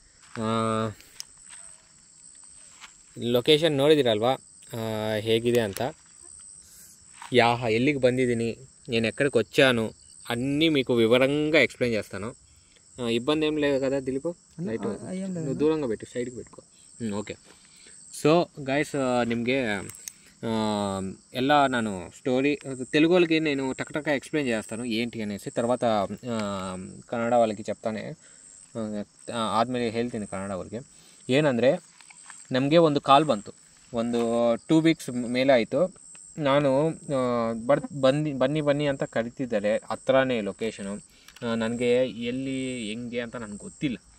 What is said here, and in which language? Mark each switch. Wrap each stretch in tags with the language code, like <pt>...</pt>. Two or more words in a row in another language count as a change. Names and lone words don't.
<kn>ಲೊಕೇಶನ್ ನೋಡಿದಿರಲ್ವಾ ಹೇಗಿದೆ ಅಂತ ఎಲ್ಲಿಗೆ</kn> <te>ಬಂದಿದ್ದೀನಿ నేను ఎక్కడికి వచ్చాను అన్నీ మీకు వివరంగా ఎక్స్ప్లెయిన్ చేస్తాను ఇబ్బంది ఏం లేదు కదా దిలీప్ లైట్ నువ్వు దూరంగా పెట్టు సైడ్కి పెట్టుకో ఓకే సో గైస్</te> <kn>ನಿಮಗೆ ಎಲ್ಲ ನಾನು ಸ್ಟೋರಿ</kn> <te>తెలుగు వాళ్ళకి నేను టక్ ఎక్స్ప్లెయిన్ చేస్తాను ఏంటి అనేసి తర్వాత ಕನ್ನಡ వాళ్ళకి చెప్తాನೆ</te> <kn>ಆದಮೇಲೆ ಹೇಳ್ತೀನಿ ಕನ್ನಡ ಅವ್ರಿಗೆ ಏನಂದರೆ ನಮಗೆ ಒಂದು ಕಾಲ್ ಬಂತು ಒಂದು 2 ವೀಕ್ಸ್ ಮೇಲೆ ಆಯಿತು ನಾನು ಬನ್ನಿ ಅಂತ ಕರಿತಿದ್ದಾರೆ ಹತ್ರನೇ ಲೊಕೇಶನು ನನಗೆ ಎಲ್ಲಿ ಹೆಂಗೆ ಅಂತ ನನಗೆ ಗೊತ್ತಿಲ್ಲ</kn>